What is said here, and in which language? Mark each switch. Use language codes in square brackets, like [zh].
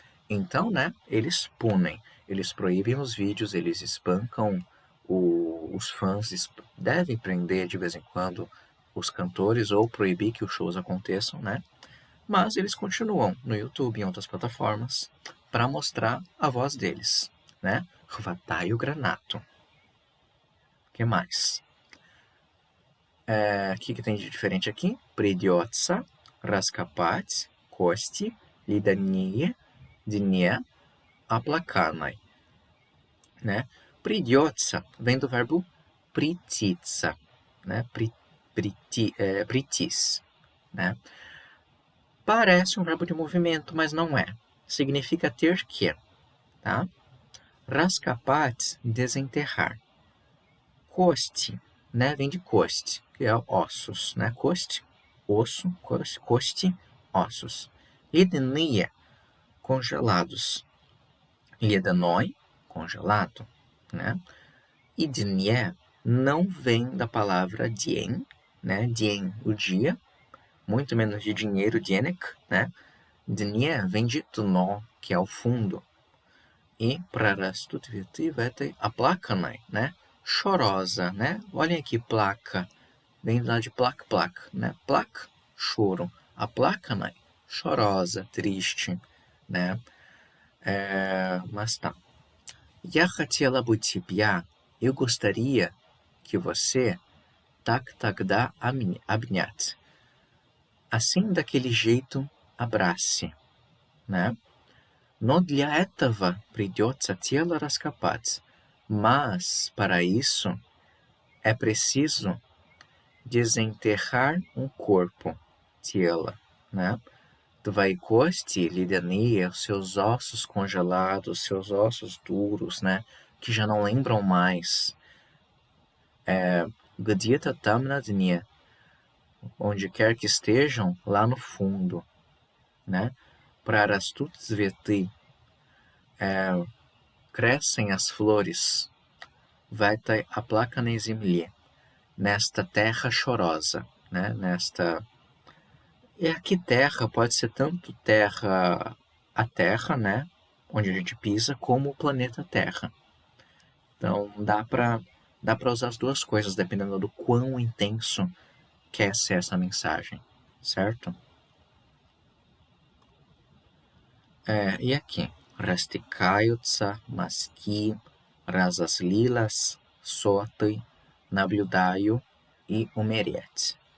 [pt] Então, né, eles punem, eles proíbem os vídeos, eles espancam os fãs, devem prender de vez em quando os cantores ou proibir que os shows aconteçam, né? Mas eles continuam no YouTube e em outras plataformas para mostrar a voz deles, né? [ru] Хватаю гранату. [pt] O que mais? O que tem de diferente aqui? [ru] Придется раскопать кости ледяные дне оплаканной, né? [pt] Придется vem do verbo придется, né? [ru] Притись, né? [pt] Parece um verbo de movimento, mas não é. Significa ter que, tá? Раскопать, desenterrar. [ru] Кость, né? [pt] Vem de кость, que é ossos, né? Кость, osso, кость, ossos. Ледяные, congelados. Ледяной, congelado, né? E dnie não vem da palavra dien, né? Dien, o dia, muito menos de dinheiro, dienek, né? Dnie vem de dno, que é o fundo. [ru] E прорастут цветы в этой оплаканной, né? [pt] Chorosa, né? Olhem aqui, placa. Vem lá de plaque, né? Plaque, choro. Оплаканной, chorosa, triste, né? Mas tá. [ru] Я хотела бы тебя, [pt] eu gostaria que você [ru] так тогда обнять. [pt] Assim, daquele jeito, abrace, né? [ru] Но для этого придется тело раскопать. [pt] Mas, para isso, é preciso desenterrar um corpo, тело, né? [ru] Твои кости ледяные, [pt] seus ossos congelados, seus ossos duros, né? Que já não lembram mais. [ru] Где-то там на дне, [pt] onde quer que estejam, lá no fundo, né? [ru] Прорастут цветы, crescem as flores. В этой оплаканной земле, [pt] nesta terra chorosa, [ru] né? [pt] E aqui terra pode ser tanto a terra, né? Onde a gente pisa, como o planeta Terra. Então dá para usar as duas coisas, dependendo do quão intenso quer ser essa mensagem, certo? E aqui, [ru] растекаются мазки, разозлилась, соты, наблюдаю e умереть.